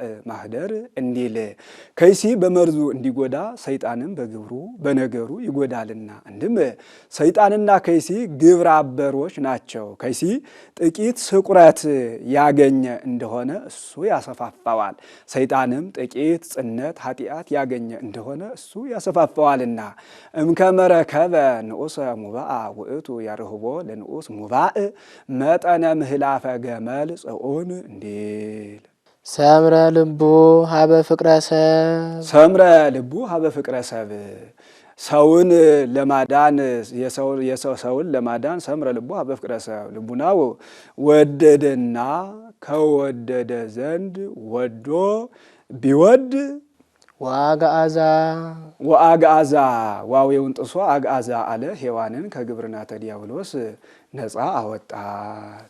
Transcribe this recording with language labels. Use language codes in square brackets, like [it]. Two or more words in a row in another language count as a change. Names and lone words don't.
[am] ማህደር እንዲል ከይሲ በመርዙ እንዲጎዳ ሰይጣንም በግብሩ በነገሩ ይጎዳልና። አንድም ሰይጣንና ከይሲ ግብረ አበሮች ናቸው። ከይሲ ጥቂት ስቁረት ያገኘ እንደሆነ እሱ ያሰፋፋዋል። ሰይጣንም ጥቂት ጽነት ኃጢአት ያገኘ እንደሆነ እሱ ያሰፋፋዋልና [gez] እምከመ ረከበ ንዑሰ ሙባአ ውእቱ ያርህቦ ለንዑስ ሙባእ መጠነ ምህላፈ ገመል ጽዑን [am] እንዲል [gez] ሰምረ ልቡ ሀበ ፍቅረ ሰብ ሰምረ ልቡ ሀበ ፍቅረ ሰብ [am] ሰውን ለማዳን ሰውን ለማዳን [gez] ሰምረ ልቡ በፍቅረ ሰብ [am] ልቡናው ወደደና ከወደደ ዘንድ ወዶ ቢወድ ወአግዓዛ ዋዌውን ጥሶ አግዓዛ አለ ሔዋንን ከግብርናተ ዲያብሎስ ነፃ አወጣት።